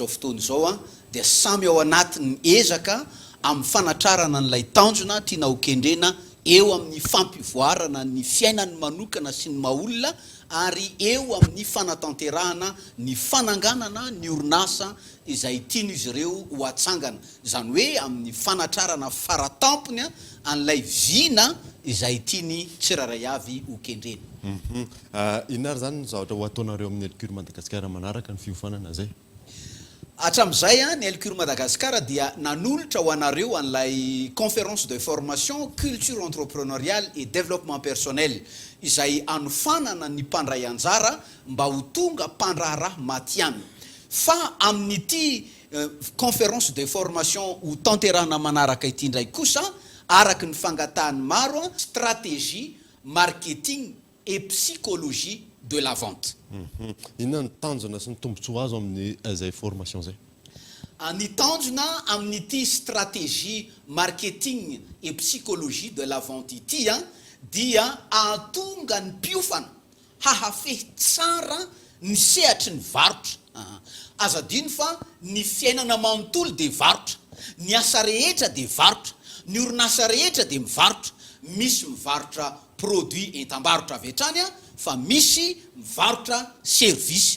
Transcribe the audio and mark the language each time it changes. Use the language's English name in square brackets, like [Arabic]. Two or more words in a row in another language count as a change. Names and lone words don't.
[Malagasy] fotoana izao dia samy ao anatin'ny ezaka amin'ny fanatrarana n'ilay tanjona tiana hokendrena eo amin'ny fampivoarana ny fiainany manokana sy ny maolona ary eo amin'ny fanatanterahana ny fananganana ny orinasa izay tian'izy ireo ho atsangana, zany hoe amin'ny fanatrarana faratampony an'ilay vina izay tiany tsiraray avy ho kendrena. Inona ary zany zavatra ho ataonareo amin'ny Hercule Madagasikara manaraka ny fiofanana zay? Hatram'izay ny Hercule Madagasikara dia nanolotra ho anareo an'ilay [French] conférence de formation culture entrepreneuriale et développement personnel [Malagasy] izay anofanana ny mpandray anjara mba ho tonga mpandraharaha matiany. Fa amin'ity [French] conférence de formation [Malagasy] ho tanterahana manaraka ity indray kosa araky ny fangatahany maro [French] stratégie, marketing et psychologie de la vente. [Malagasy] Inona ny tanjona sy ny tombontsoa azo amin'ny zay formation zay? Ny tanjona amin'ity [French] stratégie, marketing et psychologie de la vente [Malagasy] ity dia ahatonga ny mpiofana hahafehy tsara ny sehatry ny varotra. Azadino fa ny fiainana manontolo dia varotra, ny asa rehetra dia varotra, ny orinasa rehetra dia mivarotra. Misy mivarotra produit entam-barotra avy hatrany fa misy mivarotra service.